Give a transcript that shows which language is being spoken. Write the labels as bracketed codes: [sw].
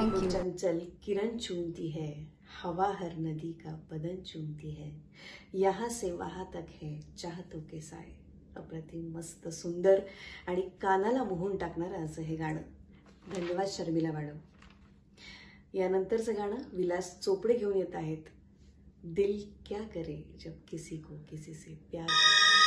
[hi] चंचल किरण चूमती है, हवा हर नदी का बदन चूमती है, यहाँ से वहाँ तक है चाहतों के साए। [mr] अप्रतिम, मस्त, सुंदर आणि कानाला मोहून टाकणारं असं हे गाणं. धन्यवाद शर्मिला मॅडम. यानंतरचं गाणं विलास चोपडे घेऊन येत आहेत. [hi] दिल क्या करे जब किसी को किसी से प्यार हो.